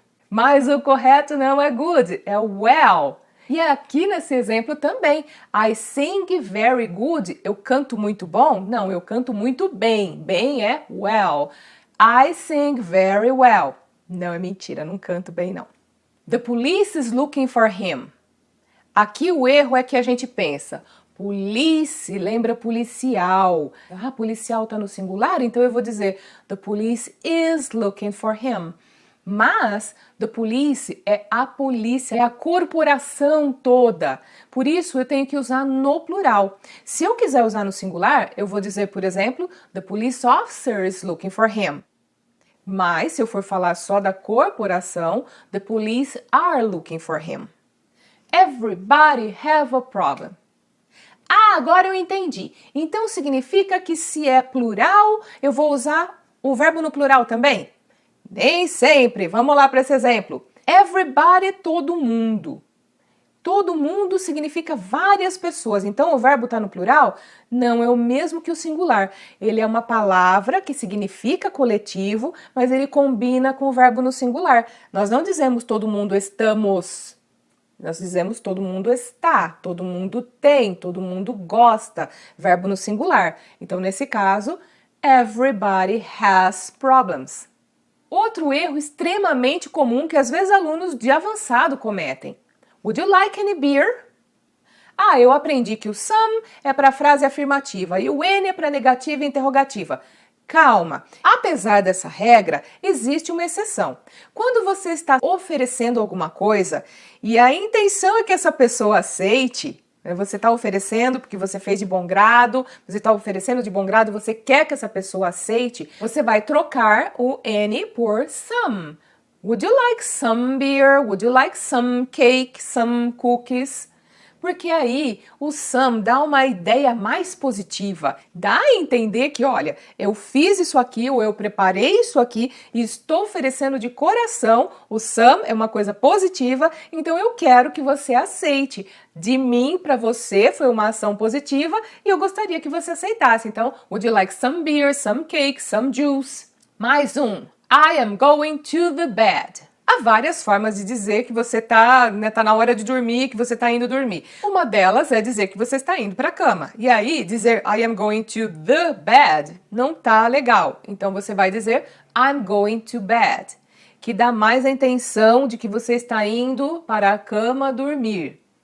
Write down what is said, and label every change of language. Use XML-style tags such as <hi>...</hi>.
<pt>Mas o correto não é good, é well. E aqui nesse exemplo também,</pt> <en>I sing very good,</en> <pt>eu canto muito bom? Não, eu canto muito bem. Bem é well.</pt> <en>I sing very well.</en> <pt>Não, é mentira, não canto bem não.</pt> <en>The police is looking for him.</en> <pt>Aqui o erro é que a gente pensa, police, lembra policial. Ah, policial tá no singular, então eu vou dizer</pt> <en>the police is looking for him.</en> <pt>Mas the police é a polícia, é a corporação toda. Por isso eu tenho que usar no plural. Se eu quiser usar no singular, eu vou dizer, por exemplo,</pt> <en>the police officer is looking for him.</en> <pt>Mas se eu for falar só da corporação,</pt> <en>the police are looking for him. Everybody have a problem.</en> <pt>Ah, agora eu entendi. Então significa que se é plural, eu vou usar o verbo no plural também? Nem sempre. Vamos lá para esse exemplo. Everybody é todo mundo. Todo mundo significa várias pessoas. Então, o verbo está no plural? Não é o mesmo que o singular. Ele é uma palavra que significa coletivo, mas ele combina com o verbo no singular. Nós não dizemos todo mundo estamos. Nós dizemos todo mundo está, todo mundo tem, todo mundo gosta. Verbo no singular. Então, nesse caso,</pt> <en>everybody has problems.</en> <pt>Outro erro extremamente comum que às vezes alunos de avançado cometem.</pt> <en>Would you like any beer?</en> <pt>Eu aprendi que o some é para frase afirmativa e o any é para negativa e interrogativa. Calma, apesar dessa regra, existe uma exceção. Quando você está oferecendo alguma coisa e a intenção é que essa pessoa aceite, você está oferecendo porque você fez de bom grado, você está oferecendo de bom grado, você quer que essa pessoa aceite, você vai trocar o any por some.</pt> <en>Would you like some beer? Would you like some cake? Some cookies?</en> <pt>Porque aí o some dá uma ideia mais positiva. Dá a entender que, olha, eu fiz isso aqui ou eu preparei isso aqui e estou oferecendo de coração. O some é uma coisa positiva, então eu quero que você aceite. De mim para você foi uma ação positiva e eu gostaria que você aceitasse.</pt> <en>Então, would you like some beer, some cake, some juice?</en> <pt>Mais um.</pt> <en>I am going to the bed.</en> <pt>Há várias formas de dizer que você tá na hora de dormir, que você está indo dormir. Uma delas é dizer que você está indo para a cama. E aí, dizer</pt> <en>I am going to the bed</en> <pt>não tá legal. Então, você vai dizer</pt> <en>I'm going to bed,</en> <pt>que dá mais a intenção de que você está indo para a cama dormir.</pt>